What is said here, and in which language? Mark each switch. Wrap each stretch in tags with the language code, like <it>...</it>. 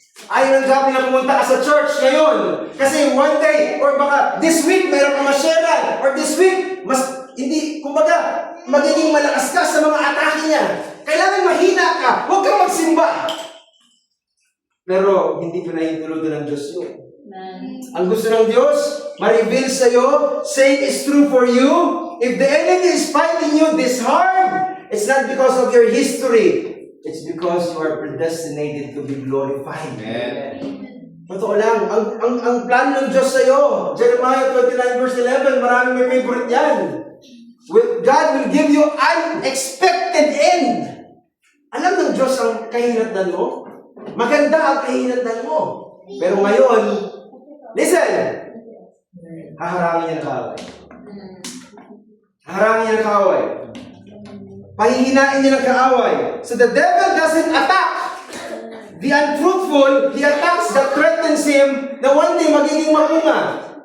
<tl>Ayaw ng diablo na pumunta ka sa church ngayon. Kasi one day, or baka this week, mayroon kang masyaran. Or this week, kumbaga, magiging malakas ka sa mga atake niya. Kailangan mahina ka. Huwag kang magsimba. Pero hindi pinahintulutan ng Diyos yun. Ang gusto ng Diyos, ma-reveal sa'yo,</tl> <en>saying is true for you. If the enemy is fighting you this hard, it's not because of your history. It's because you are predestinated to be glorified.</en> <tl>Amen. Totoo lang, ang plano ng Diyos sa'yo, Jeremiah 29 verse 11, maraming may favorite yan.</tl> <en>God will give you unexpected end.</en> <tl>Alam ng Diyos ang kahinatnan mo? maganda ang kahinatnan mo. Pero ngayon, listen, haharangin niya ng kaaway. Haharangin niya ng kaaway. Pahihinain niya ng kaaway.</tl> <en>So the devil doesn't attack the unfruitful, he attacks that threatens him na one day</en> <tl>magiging mamunga.</tl>